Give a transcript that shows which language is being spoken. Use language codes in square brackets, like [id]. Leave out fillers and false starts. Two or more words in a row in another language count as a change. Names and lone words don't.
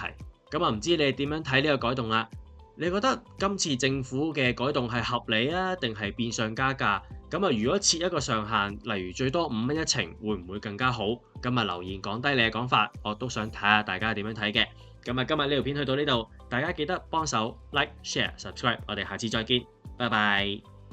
[yue] 咁啊，唔知你哋點樣睇呢個改動啦？你覺得今次政府嘅改動係合理啊，定係變相加價？咁啊，如果設一個上限，例如最多5蚊一程，會唔會更加好？咁啊，留言講低你嘅講法，我都想睇下大家點樣睇嘅。咁啊，今日呢條片去到呢度，大家記得幫手 [en] like、share、subscribe， [yue] 我哋下次再見，拜拜。